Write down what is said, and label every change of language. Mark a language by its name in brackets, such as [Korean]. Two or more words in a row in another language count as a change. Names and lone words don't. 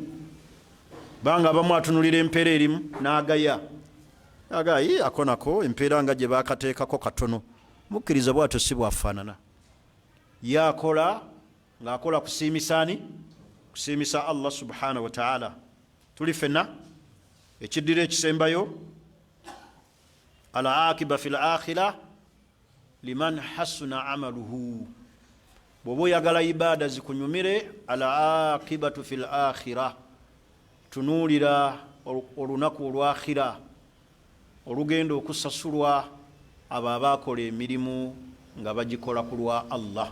[Ganda] Banga abamu atunuulira empeera erimu n'agaya, agayi akonako empeera nga gye baakateekako katono. Mukkiriza bw'atyo si bwafaanana. Yakola ng'akola kusiimisa ani? Kusiimisa Allah [Arabic] سبحانه وتعالى. [Ganda] tuli fenna ekiddira ekisembayo [Arabic] العاقبة في الآخرة لمن حسن عمله. [Ganda] bwoba oyagala ibada zikunyumire, [Arabic] العاقبة في الآخرة, [Ganda] tunuulira olunaku olwakhira olugenda okusasulwa abo abakola emirimu nga bagikola ku lwa Allah.